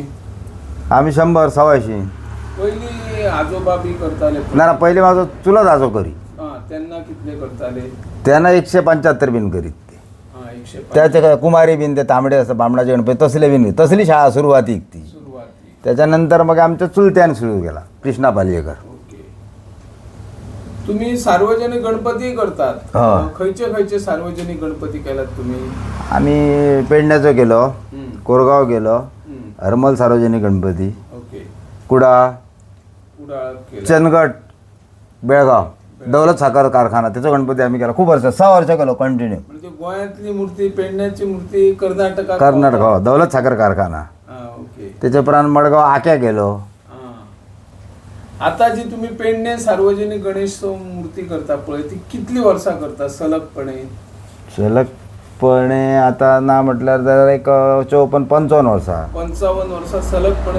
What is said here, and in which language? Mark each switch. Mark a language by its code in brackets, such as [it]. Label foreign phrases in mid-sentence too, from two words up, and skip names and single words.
[kok] आमी 100-150. पयलीं आजोबा बी करताले. ना पयलीं म्हाजो चुलत आजो करी तेन्ना कितले करताले. तेन्ना 175 बीन करीत ते 150. त्याचे कुमारी बीन ते तांबडे आसा बामणाचे गणपती तसले बीन तसली शाळा सुरवातीक ती. [mr] त्याच्यानंतर मग आमच्या चुलत्यान सुरू केला कृष्णा पालयेकर. तुम्ही सार्वजनिक गणपती करतात. [kok] हय. खयचे सार्वजनिक गणपती केलात तुम्ही. [mr] आम्ही पेडण्याचो केलो कोरगाव गेलो हरमल सार्वजनिक गणपती कुडाळ चंदगड बेळगाव दौलत साखर कारखाना त्याचा गणपती आम्ही केला खूप वर्ष 6 वर्ष केलो कंटिन्यू. [kok] म्हणजे गोंयांतली मूर्ती पेडण्याची मूर्ती कर्नाटक [mr] हो दौलत साखर कारखाना त्याच्या उपरांत मडगाव आक्या गेलो. [kok] आता जी तुम्ही पेडणे सार्वजनिक गणेश मूर्ती करता पळय ती कितली वर्षा करता सलगपणे आता ना म्हटल्यार जाल्यार एक 54-55 वर्सां 55 वर्षा सलगपणे